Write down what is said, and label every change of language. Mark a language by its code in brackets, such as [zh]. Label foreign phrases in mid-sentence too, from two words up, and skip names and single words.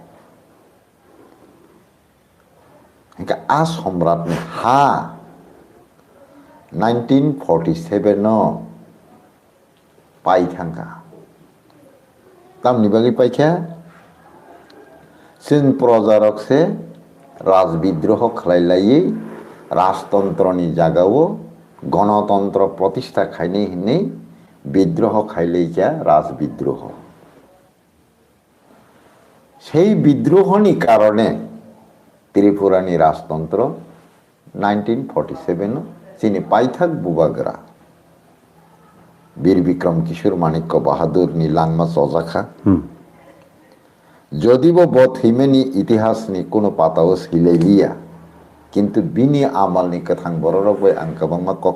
[trp] हिंका आ सम्राट नि हा 1947 नो पाई थांगा तामनि बागै पाइखा जों प्रजारक से राजविद्रोह खालायलायै राजतंत्रनि जागाव गणतंत्र प्रतिष्ठा खायनै हिनै विद्रोह खायलायजा राजविद्रोह সেই বিদ্রোহনি কারণে ত্রিপুরানি রাজতন্ত্র 1947 চিনি পাইথাক বুবাগরা বীর বিক্রম কিশোর মানিক্য বাহাদুর নীলাংমা চজাখা যদিও বথিমেনি ইতিহাসনি কোনো পাতাও সিলাইলিয়া কিন্তু বিনি আমালনি কাথাং বড়রবই আংকাবাংমা কক